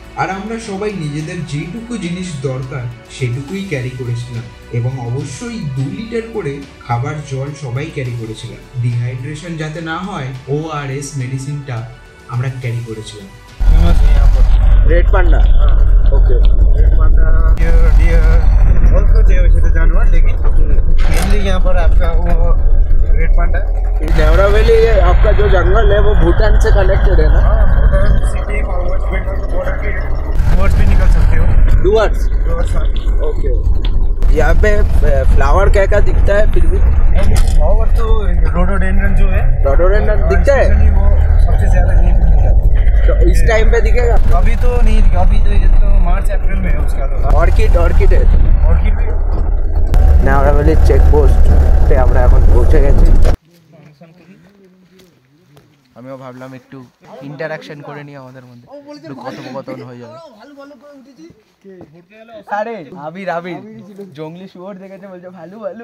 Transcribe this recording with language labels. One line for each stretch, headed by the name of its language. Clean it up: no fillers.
Bangla: আর আমরা সবাই নিজেদের যেটুকু জিনিস দরকার সেটুকুই ক্যারি করেছিলাম, এবং অবশ্যই 2 লিটার করে খাবার জল সবাই ক্যারি করেছিলাম। ডিহাইড্রেশন যাতে না হয় ORS মেডিসিনটা আমরা ক্যারি করেছিলাম।
Hindi: Red panda, okay. Red panda dear और कुछ है जानवर, लेकिन मेनली यहाँ पर आपका वो रेड पांडा। नेवरा वैली आपका जो जंगल है वो भूटान से कनेक्टेड है ना? भूटान सिटी और वेस्ट बंगाल बॉर्डर के टुवर्ड्स भी निकल सकते हो। डुवर्ड्स, ओके। यहाँ पे फ्लावर क्या क्या दिखता है फिर भी? फ्लावर तो रोडोडेंड्रन जो है, रोडोडेंड्रन दिखता है, वो सबसे ज़्यादा ये मिलता है। तो इस टाइम पे दिखेगा? अभी तो नहीं दिखेगा, अभी तो ये तो मार्च अप्रैल में है उसका। तो ऑर्किड है ऑर्किड भी।
Bangla: नेवरा वैली চেকপোস্ট पे আমরা এখন পৌঁছে গেছি। আমিও ভাবলাম একটু ইন্টারাকশন করে নিই আমাদের মধ্যে, একটু কথোপকথন হয়ে যাবে। আরে আবির জঙ্গলি শুয়োর দেখেছে, বলছে ভালু।